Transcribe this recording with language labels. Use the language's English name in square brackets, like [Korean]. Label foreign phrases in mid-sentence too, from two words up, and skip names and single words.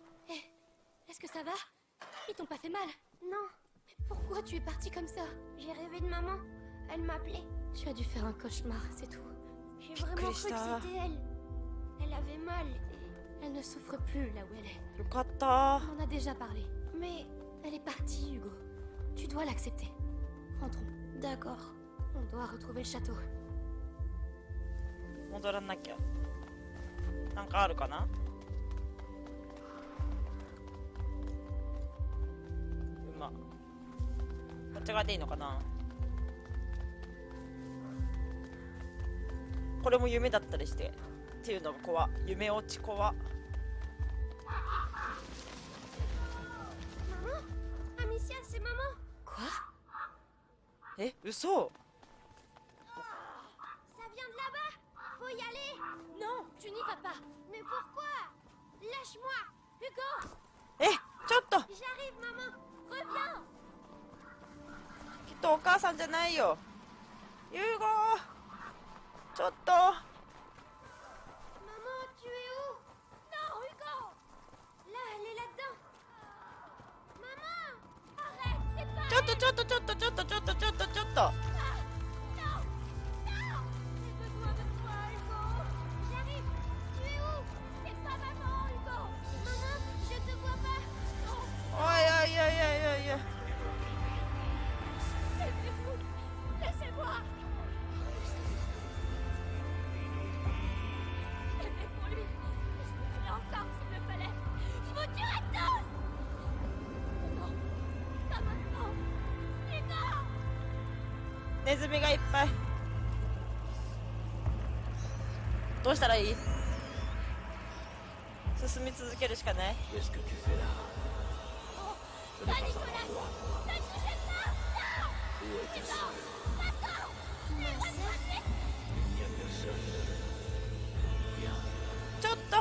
[French] Est-ce que ça va? Ils t'ont pas fait mal? Non. Mais pourquoi tu es parti comme ça? J'ai rêvé de maman. Elle m'appelait. Tu as dû faire un cauchemar, c'est tout. J'ai vraiment cru que Krista. c'était elle. Elle avait mal. Elle ne souffre plus là où elle est. [Japanese] よかった [French] On en a déjà parlé. Mais Elle est partie, Hugo. Tu dois l'accepter. Rentrons. d'accord. On doit retrouver le château. [Japanese] 戻らなきゃなんかあるかな馬こっち側でいいのかなこれも夢だったりしてっていうのが怖夢落ち怖 [French] Maman? Amicia, c'est maman. Quoi? [Japanese] え嘘 [French] Ça vient de là-bas. Faut y aller. Non, tu n'y vas pas. Mais pourquoi? Lâche-moi. Hugo, [Japanese] えちょっと [French] J'arrive, maman. reviens. [Japanese] きっとお母さんじゃないよユーゴちょっと [French] Maman, tu es où? Non, Hugo. Là, elle est là-dedans. Maman! Arrête, c'est pas... [Japanese] ちょっとちょっとちょっとちょっとちょっとちょっとちょっと [French] Non, non. J'ai besoin de toi, Hugo. J'arrive. Tu es où? C'est pas maman, Hugo. Maman, je te vois pas. Non, [Japanese] おいおいおいおいおいおい [French] laissez-vous. Laissez-moi. J'ai fait pour lui. Je vous tuerai encore s'il le fallait. Je vous tuerai tous. Non, pas maintenant. Hugo. [Japanese] ネズミがいっぱいどうしたらいい進み続けるしかない [French] Qu'est-ce que tu fais là? Pas Nicolas. Ne touchez pas. Non. Où est ta sœur? Attends. Il n'y a personne. Bien, [Japanese] ちょっと